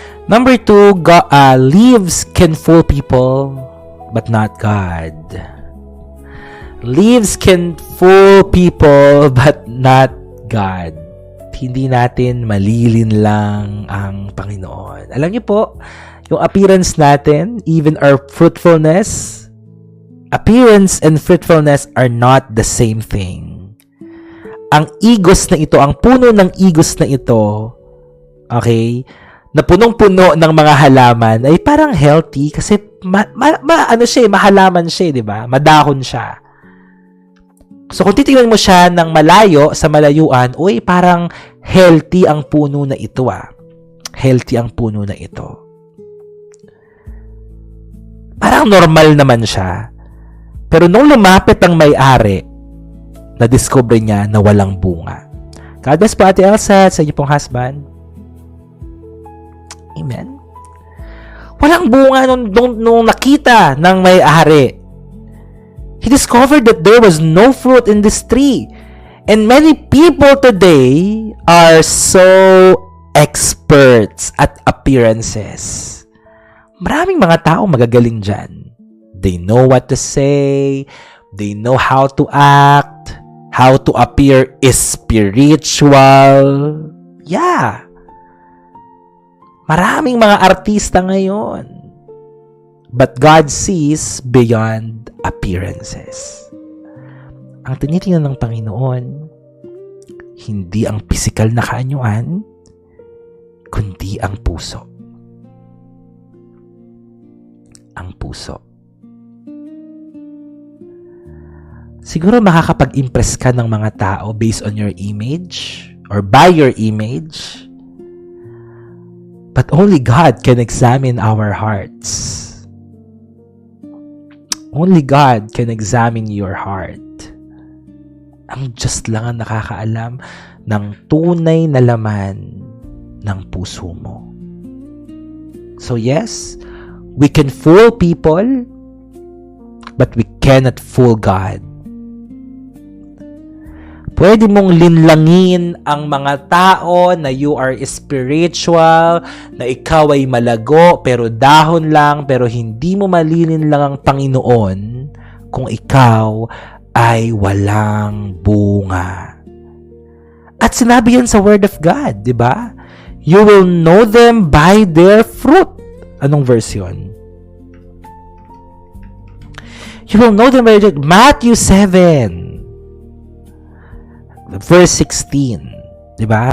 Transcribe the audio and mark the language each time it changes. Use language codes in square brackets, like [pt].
[en] Number 2, leaves can fool people, but not God. Leaves can fool people, but not God. [tl] Hindi natin malilin lang ang Panginoon. Alam niyo po, yung [en] appearance [tl] natin, [en] even our fruitfulness, appearance and fruitfulness are not the same thing. [tl] Ang igos na ito, ang puno ng igos na ito, okay, na punong-puno ng mga halaman ay parang healthy kasi mahalaman siya, 'di ba? Madahon siya. So kung titingnan mo siya ng malayo sa malayuan, uy, parang healthy ang puno na ito Healthy ang puno na ito. Parang normal naman siya. Pero nung lumapit ang may-ari, na-discover niya na walang bunga. [en] God bless [tl] po, Ate Elsa, sa iyo pong husband. Amen. Walang bunga nung nakita ng may-ari. [en] He discovered that there was no fruit in this tree. And many people today are so experts at appearances. [tl] Maraming mga tao magagaling dyan. [en] They know what to say. They know how to act. How to appear is spiritual. Yeah. [tl] Maraming mga artista ngayon. [en] But God sees beyond appearances. [tl] Ang tinitingnan ng Panginoon, hindi ang pisikal na kaanyuan, kundi ang puso. Ang puso. Siguro makakapag-impress ka ng mga tao [en] based on your image or by your image. But only God can examine our hearts. Only God can examine your heart. [tl] Ang Diyos lang ang nakakaalam ng tunay na laman ng puso mo. [en] So yes, we can fool people, but we cannot fool God. [tl] Pwede mong linlangin ang mga tao na [en] you are spiritual, [tl] na ikaw ay malago, pero dahon lang, pero hindi mo malilin lang ang Panginoon kung ikaw ay walang bunga. At sinabi yan sa [en] Word of God, [tl] di ba? [en] You will know them by their fruit. [tl] Anong verse yun? [en] You will know them by their fruit. Matthew 7. Verse 16. [tl] Diba?